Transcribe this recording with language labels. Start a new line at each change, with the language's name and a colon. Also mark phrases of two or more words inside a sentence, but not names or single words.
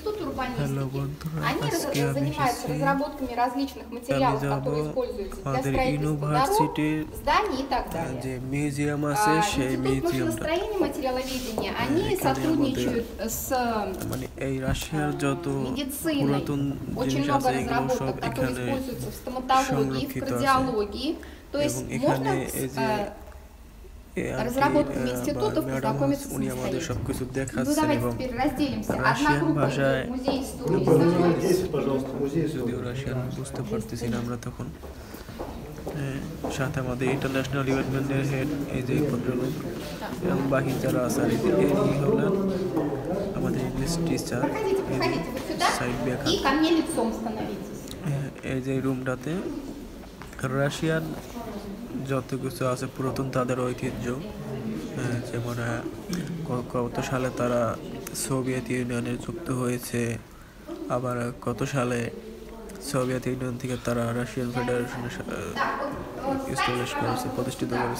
Russian: институт
Bangla: হ্যালো
Russian: урбанистики.
Bangla: বন্ধুরা,
Russian: Они
Bangla: আজকে আমি
Russian: занимаются
Bangla: এসেছি
Russian: разработками различных
Bangla: আমি
Russian: материалов,
Bangla: যাব
Russian: которые используются для
Bangla: আমাদের
Russian: строительства дорог,
Bangla: ইউনিভার্সিটির
Russian: зданий и так далее.
Bangla: যে মিউজিয়াম আছে সেই
Russian: Институт
Bangla: মিউজিয়ামটা
Russian: машиностроения и материаловедения, они
Bangla: এখানে আমাদের
Russian: сотрудничают с
Bangla: মানে এই রাশিয়ার যত
Russian: медициной.
Bangla: পুরাতন
Russian: Очень
Bangla: জিনিস
Russian: много
Bangla: আছে এগুলো সব
Russian: разработок, которые
Bangla: এখানে
Russian: используются в стоматологии, в
Bangla: সংরক্ষিত আছে
Russian: кардиологии. То есть
Bangla: এবং
Russian: можно
Bangla: এখানে এই যে
Russian: разработками институтов
Bangla: ম্যাডাম
Russian: познакомиться
Bangla: উনি আমাদের
Russian: самостоятельно.
Bangla: সবকিছু
Russian: Ну
Bangla: দেখাচ্ছেন
Russian: давайте
Bangla: এবং
Russian: теперь разделимся. Одна
Bangla: রাশিয়ান
Russian: группа
Bangla: ভাষায়
Russian: идет в музей истории. Повернитесь, пожалуйста, музей
Bangla: যদিও
Russian: истории.
Bangla: রাশিয়ান বুঝতে পারতেছি না আমরা তখন সাথে আমাদের
English: international department head
Bangla: এই যে ভদ্রলোক এবং বাকি যারা আছে আর এই হলেন আমাদের
English: English teacher
Russian: Проходите, проходите вот сюда
Bangla: সাইড ব্যাখ্যা
Russian: и ко мне лицом становитесь.
Bangla: এই যে রুমটাতে রাশিয়ান যত কিছু আছে পুরাতন তাদের ঐতিহ্য যেমন কত সালে তারা সোভিয়েত ইউনিয়নে যুক্ত হয়েছে, আবার কত সালে সোভিয়েত ইউনিয়ন থেকে তারা রাশিয়ান ফেডারেশনে এস্টাবলিশ করেছে, প্রতিষ্ঠিত করেছে।